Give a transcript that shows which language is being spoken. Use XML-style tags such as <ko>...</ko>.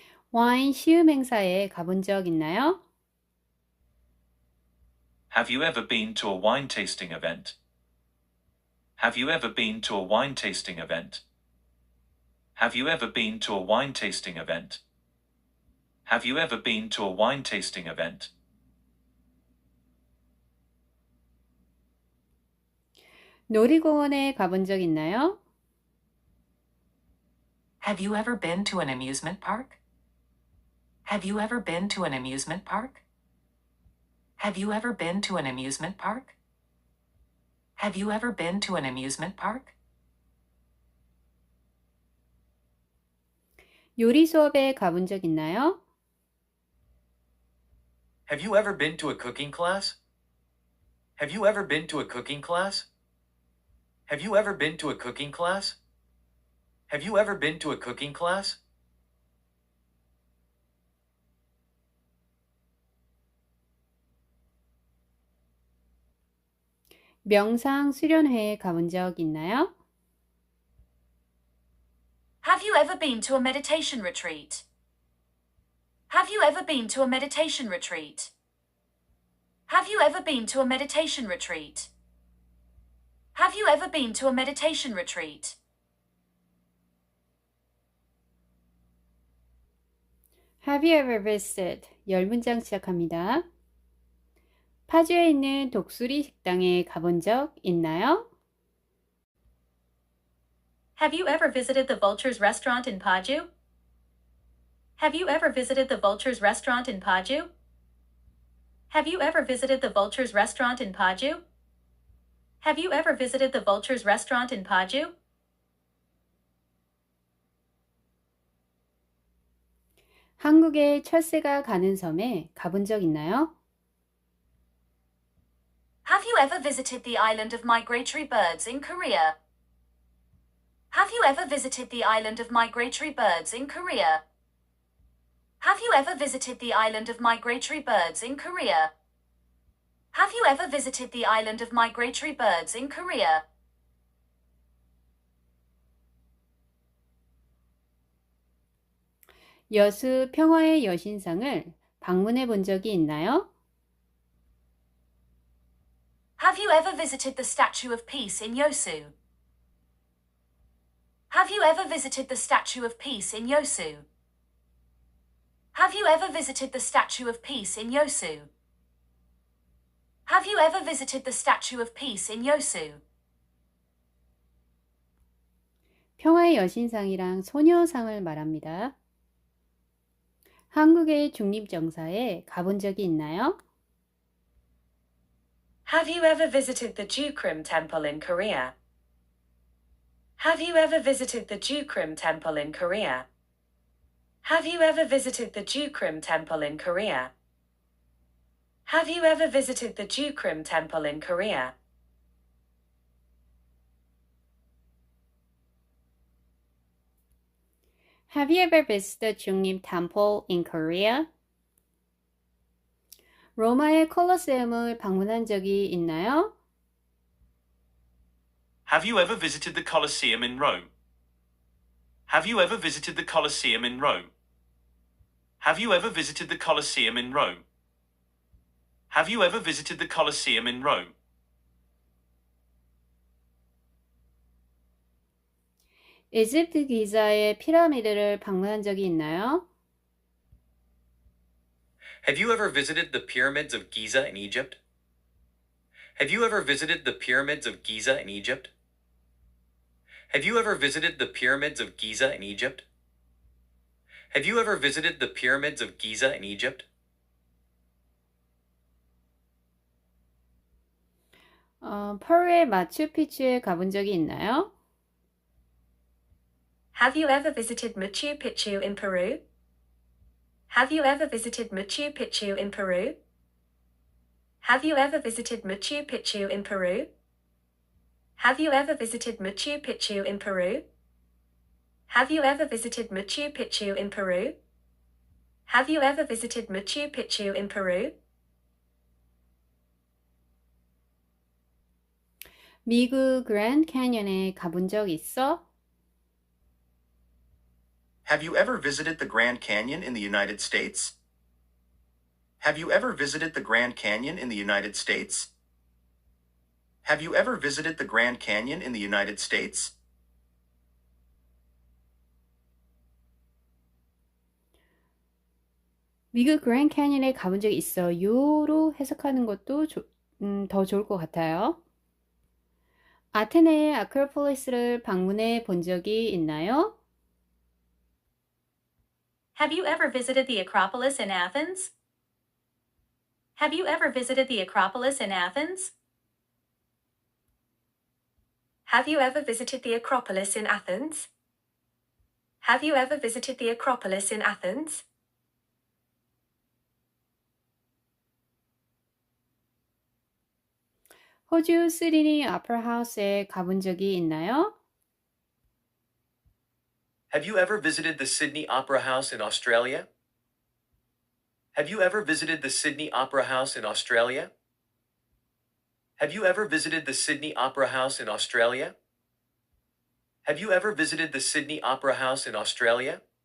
<ko>와인 시음 행사에 가본 적 있나요?</ko> <en>Have you ever been to a wine tasting event? Have you ever been to a wine tasting event? Have you ever been to a wine tasting event? Have you ever been to a wine tasting event?</en> <ko>놀이공원에 가본 적 있나요?</ko> <en>Have you ever been to an amusement park? Have you ever been to an amusement park? Have you ever been to an amusement park? Have you ever been to an amusement park?</en> <ko>요리 수업에 가본 적 있나요?</ko> <en>Have you ever been to a cooking class? Have you ever been to a cooking class? Have you ever been to a cooking class? Have you ever been to a cooking class?</en> <ko>명상 수련회에 가본 적 있나요?</ko> <en>Have you ever been to a meditation retreat? Have you ever been to a meditation retreat? Have you ever been to a meditation retreat? Have you ever been to a meditation retreat? Have you ever visited?</en> <ko>10문장 시작합니다. 파주에 있는 독수리 식당에 가본 적 있나요?</ko> <en>Have you ever visited the Vultures restaurant in Paju? Have you ever visited the Vultures restaurant in Paju? Have you ever visited the Vultures restaurant in Paju? Have you ever visited the Vultures restaurant in Paju?</en> <ko>한국의 철새가 가는 섬에 가본 적 있나요?</ko> <en>Have you ever visited the island of migratory birds in Korea? Have you ever visited the island of migratory birds in Korea? Have you ever visited the island of migratory birds in Korea? Have you ever visited the island of migratory birds in Korea?</en> <ko>여수 평화의 여신상을 방문해 본 적이 있나요?</ko> <en>Have you ever visited the Statue of Peace in Yosu? Have you ever visited the Statue of Peace in Yosu? Have you ever visited the Statue of Peace in Yosu? Have you ever visited the Statue of Peace in Yosu?</en> <ko>평화의 여신상이랑 소녀상을 말합니다. 한국의 중립정사에 가본 적이 있나요?</ko> <en>Have you ever visited the Jukrim Temple in Korea? Have you ever visited the Jukrim Temple in Korea? Have you ever visited the Jukrim Temple in Korea? Have you ever visited the Jukrim Temple in Korea? Have you ever visited 중립 Temple in Korea?</en> <ko>로마의 콜로세움을 방문한 적이 있나요?</ko> <en>Have you ever visited the Colosseum in Rome? Have you ever visited the Colosseum in Rome? Have you ever visited the Colosseum in Rome? Have you ever visited the Colosseum in Rome?</en> <ko>이집트 기자의 피라미드를 방문한 적이 있나요?</ko> <en>Have you ever visited the pyramids of Giza in Egypt? Have you ever visited the pyramids of Giza in Egypt? Have you ever visited the pyramids of Giza in Egypt? Have you ever visited the pyramids of Giza in Egypt?</en> <ko>페루의 마추픽추에 가본 적이 있나요?</ko> <en>Have you ever visited Machu Picchu in Peru? Have you ever visited Machu Picchu in Peru? Have you ever visited Machu Picchu in Peru? Have you ever visited Machu Picchu in Peru? Have you ever visited Machu Picchu in Peru? Have you ever visited Machu Picchu in Peru?</en> <ko>미국 그랜드 캐니언에 가본 적 있어?</ko> <en>Have you ever visited the Grand Canyon in the United States? Have you ever visited the Grand Canyon in the United States? Have you ever visited the Grand Canyon in the United States?</en> <ko>미국 그랜드 캐니언에 가본 적 있어요로 해석하는 것도 더 좋을 것 같아요. 아테네의 아크로폴리스를 방문해 본 적이 있나요?</ko> <en>Have you ever visited the Acropolis in Athens? Have you ever visited the Acropolis in Athens? Have you ever visited the Acropolis in Athens? Have you ever visited the Acropolis in Athens?</en> <ko>호주 시드니 오페라 하우스에 가본 적이 있나요?</ko> <en>Have you ever visited the Sydney Opera House in Australia? Have you ever visited the Sydney Opera House in Australia? Have you ever visited the Sydney Opera House in Australia? Have you ever visited the Sydney Opera House in Australia?</en>